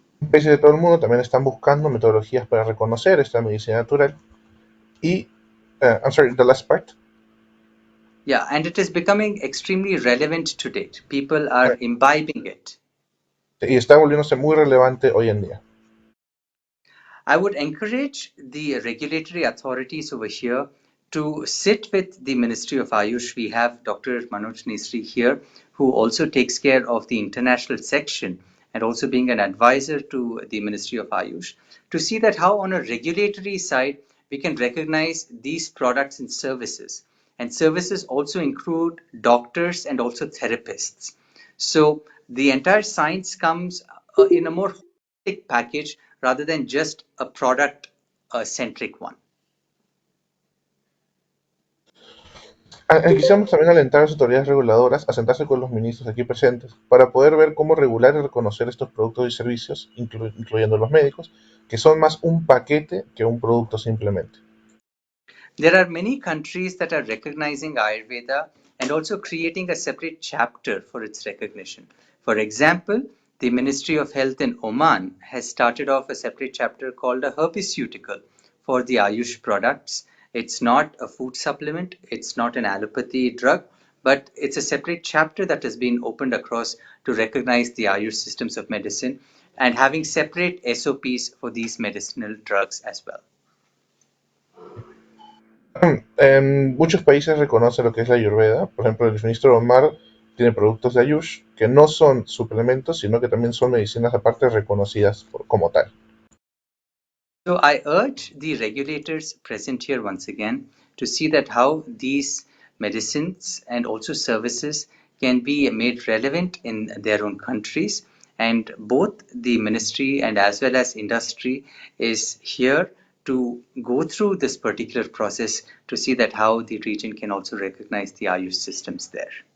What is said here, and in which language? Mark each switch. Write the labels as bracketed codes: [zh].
[es] Países de todo el mundo también están buscando metodologías para reconocer esta medicina natural. [en] Y, I'm sorry, the last part. Yeah, and it is becoming extremely relevant to date. People are imbibing it. [es] Y está volviéndose muy relevante hoy en día. [en] I would encourage the regulatory authorities over here to sit with the Ministry of Ayush. We have Dr. Manoj Nisri here, who also takes care of the international section and also being an advisor to the Ministry of Ayush, to see that how on a regulatory side we can recognize these products and services. And services also include doctors and also therapists. So the entire science comes in a more holistic package rather than just a product centric one. [es] Quisiéramos también alentar a las autoridades reguladoras a sentarse con los ministros aquí presentes para poder ver cómo regular y reconocer estos productos y servicios, incluyendo los médicos, que son más un paquete que un producto simplemente. [en] There are many countries that are recognizing Ayurveda and also creating a separate chapter for its recognition. For example, the Ministry of Health in Oman has started off a separate chapter called a herpeceutical for the Ayush products. It's not a food supplement, it's not an allopathy drug, but it's a separate chapter that has been opened across to recognize the Ayush systems of medicine and having separate SOPs for these medicinal drugs as well. [es] En muchos países reconocen lo que es la Ayurveda. Por ejemplo, el ministro Omar tiene productos de Ayush que no son suplementos, sino que también son medicinas aparte reconocidas como tal. [en] So I urge the regulators present here once again to see that how these medicines and also services can be made relevant in their own countries, and both the ministry and as well as industry is here to go through this particular process to see that how the region can also recognize the Ayush systems there.